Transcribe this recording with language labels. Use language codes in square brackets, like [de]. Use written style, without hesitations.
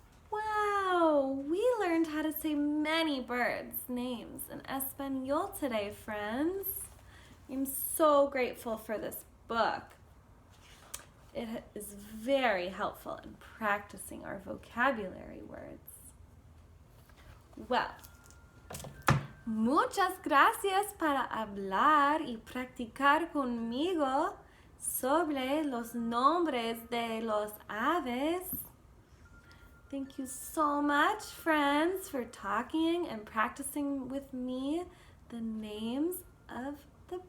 [en] Wow, we learned how to say many birds' names in Espanol today, friends. I'm so grateful for this book. It is very helpful in practicing our vocabulary words. Well, [es] muchas gracias para hablar y practicar conmigo sobre los nombres de los aves. [en] Thank you so much, friends, for talking and practicing with me the names of the